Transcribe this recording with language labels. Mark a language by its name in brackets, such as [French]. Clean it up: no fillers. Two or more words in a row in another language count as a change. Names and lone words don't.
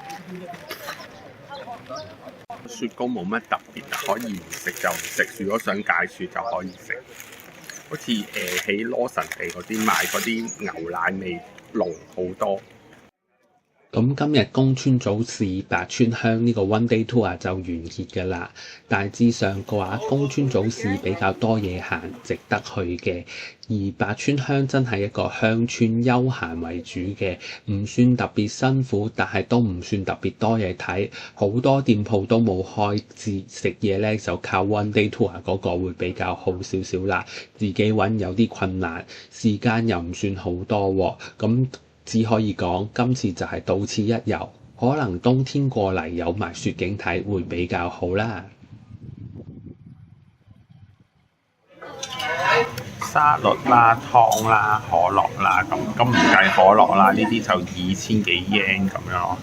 [Cantonese] 雪糕冇乜特別啊，可以唔食就唔食。如果想解暑就可以食。好似喺羅神地嗰啲買嗰啲牛奶味濃好多。咁今日宮村早市白川鄉呢個 [English] one day tour [Cantonese] 就完結㗎啦。大致上嘅話，宮村早市比較多嘢行，值得去嘅。而白川鄉真係一個鄉村休閒為主嘅，唔算特別辛苦，但係都唔算特別多嘢睇。好多店鋪都冇開，食嘢咧就靠 [English] one day tour [Cantonese] 嗰個會比較好少少啦。自己揾有啲困難，時間又唔算好多喎。咁只可以講今次就係到此一遊，可能冬天過嚟有埋雪景睇會比較好啦。沙律啦、湯啦、可樂啦，咁唔計可樂啦，呢啲就2000幾 yen 咁樣咯。